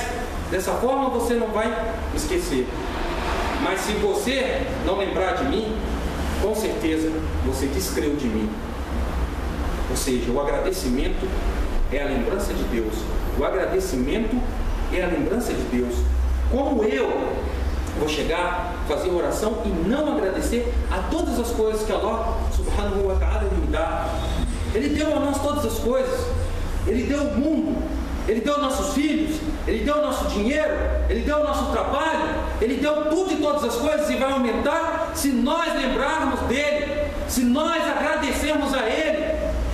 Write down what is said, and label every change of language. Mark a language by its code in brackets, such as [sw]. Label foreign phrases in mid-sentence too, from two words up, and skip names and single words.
[pt] Dessa forma você não vai me esquecer. Mas se você não lembrar de mim, com certeza você descreu de mim. Ou seja, o agradecimento é a lembrança de Deus. O agradecimento é a lembrança de Deus. Como eu vou chegar, fazer oração e não agradecer a todas as coisas que [ar] الله سبحانه وتعالى [pt] me dá? Ele deu a nós todas as coisas. Ele deu o mundo, Ele deu nossos filhos, Ele deu o nosso dinheiro, Ele deu o nosso trabalho, Ele deu tudo e todas as coisas, e vai aumentar se nós lembrarmos dEle, se nós agradecermos a Ele.